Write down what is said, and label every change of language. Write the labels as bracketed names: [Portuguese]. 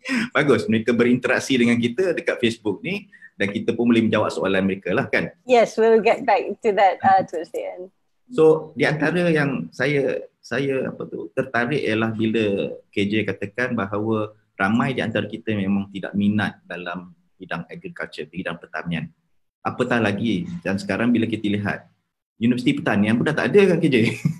[Malay] Bagus, mereka berinteraksi dengan kita dekat Facebook ni. Dan kita pun boleh menjawab soalan mereka lah kan. [English] Yes, we'll get back to that towards the end. [Malay] So di antara yang saya tertarik ialah bila KJ katakan bahawa ramai di antara kita memang tidak minat dalam bidang agriculture, bidang pertanian. Apatah lagi, dan sekarang bila kita lihat Universiti Pertanian pun dah tak ada kan KJ?